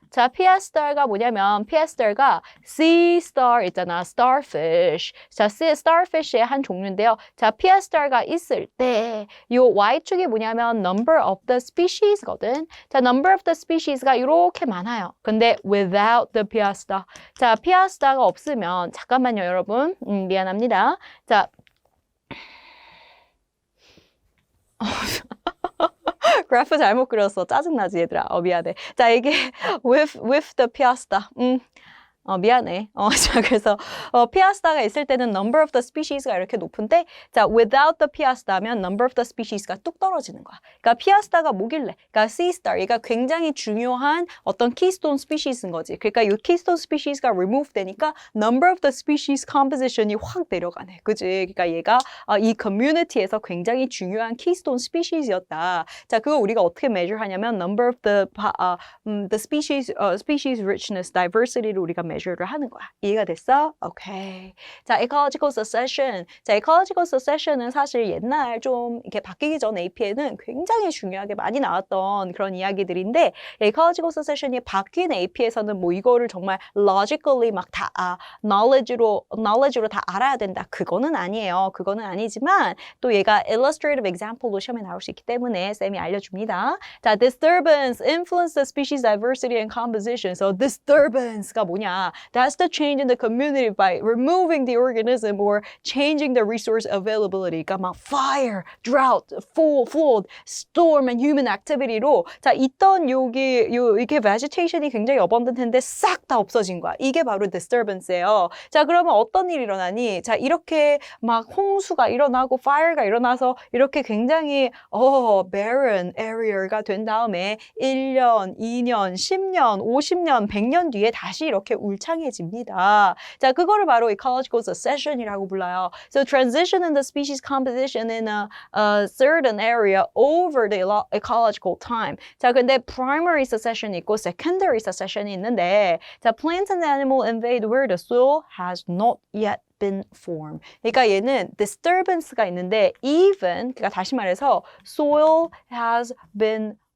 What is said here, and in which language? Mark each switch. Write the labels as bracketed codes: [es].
[ko] 자, 피아스타가 뭐냐면 피아스타가 sea star 있잖아. starfish. 자, starfish의 한 종류인데요. 자, 피아스타가 있을 때 요 y축이 뭐냐면 number of the species거든. 자, number of the species가 이렇게 많아요. 근데 [en] without the piasta. [ko] 자, 피아스타가 없으면 잠깐만요, 여러분. 미안합니다. 자, 그래프 잘못 그렸어. 짜증나지 얘들아. 미안해. [en] 자, 이게 with the piasta. [ko] 미안해. 자, 그래서 피아스타가 있을 때는 number of the species가 이렇게 높은데 자, without the piasta면 number of the species가 뚝 떨어지는 거야. 그러니까 피아스타가 뭐길래? [en] 그러니까 sea star. [ko] 얘가 굉장히 중요한 어떤 keystone species인 거지. 그러니까 이 keystone species가 remove 되니까 number of the species composition이 확 내려가네. 그지? 그러니까 얘가 이 community에서 굉장히 중요한 keystone species이었다. 자, 그거 우리가 어떻게 measure 하냐면 number of the species richness, diversity를 우리가 measure를 하는 거야. 이해가 됐어? 오케이. 자, ecological succession. 자, ecological succession은 사실 옛날 좀 이렇게 바뀌기 전 AP에는 굉장히 중요하게 많이 나왔던 그런 이야기들인데 ecological succession이 바뀐 AP에서는 뭐 이거를 정말 logically 막 다 knowledge로 다 알아야 된다. 그거는 아니에요. 그거는 아니지만 또 얘가 illustrative example로 시험에 나올 수 있기 때문에 쌤이 알려줍니다. [en] 자, disturbance influence the species diversity and composition. So disturbance가 뭐냐? That's the change in the community by removing the organism or changing the resource availability. [ko] 그러니까 막 [en] fire, drought, flood, storm and human activity [ko] 로 자, 있던 이게 vegetation이 굉장히 abundant한데 싹 다 없어진 거야. 이게 바로 disturbance예요. 자, 그러면 어떤 일이 일어나니? 자, 이렇게 막 홍수가 일어나고 fire가 일어나서 이렇게 굉장히 barren area가 된 다음에 1년, 2년, 10년, 50년, 100년 뒤에 다시 이렇게 울창해집니다. 자, 그거를 바로 ecological succession이라고 불러요. [en] So transition in the species composition in a certain area over the ecological time. [ko] 자, 근데 primary succession이 있고 secondary succession이 있는데 자, [en] plants and animals invade where the soil has not yet been formed. [ko] 그러니까 얘는 disturbance가 있는데 even 그러니까 다시 말해서 soil has been